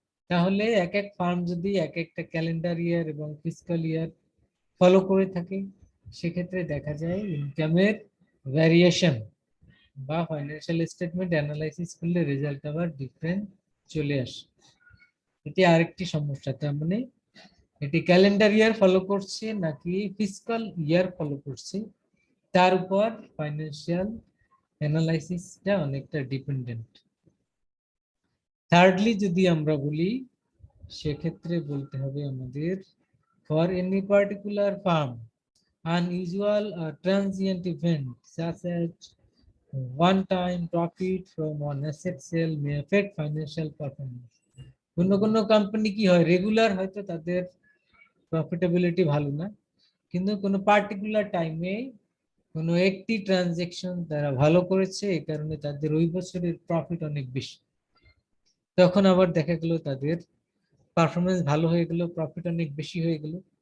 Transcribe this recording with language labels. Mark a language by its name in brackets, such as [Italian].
[Bangla] তাহলে এক এক ফার্ম যদি এক একটা ক্যালেন্ডার ইয়ার এবং ফিসকাল ইয়ার ফলো করে থাকে, সেক্ষেত্রে দেখা যায় ইনকামের ভ্যারিয়েশন বা ফাইন্যান্সিয়াল স্টেটমেন্ট অ্যানালাইসিস করলে রেজাল্ট আবার ডিফারেন্ট চলে আসে। এটি আরেকটি সমস্যা। তার মানে এটি ক্যালেন্ডার ইয়ার ফলো করছে নাকি ফিসকাল ইয়ার ফলো করছে, তার উপর ফাইন্যান্সিয়াল অ্যানালাইসিসটা অনেকটা ডিপেন্ডেন্ট। থার্ডলি যদি আমরা বলি, সেক্ষেত্রে বলতে হবে আমাদের [English] For any particular firm unusual or transient event such as one time profit from an asset sale may affect financial performance. [Bangla] কোন কোন কোম্পানি কি হয়, রেগুলার হয়তো তাদের প্রফিটেবিলিটি ভালো না, কিন্তু কোনো পার্টিকুলার টাইমে কোনো একটি ট্রানজেকশন তারা ভালো করেছে, এই কারণে তাদের ওই বছরের প্রফিট অনেক বেশি। তখন আবার দেখা গেল তাদের পারফরমেন্স ভালো হয়ে গেল, প্রফিট অনেক বেশি হয়ে গেল।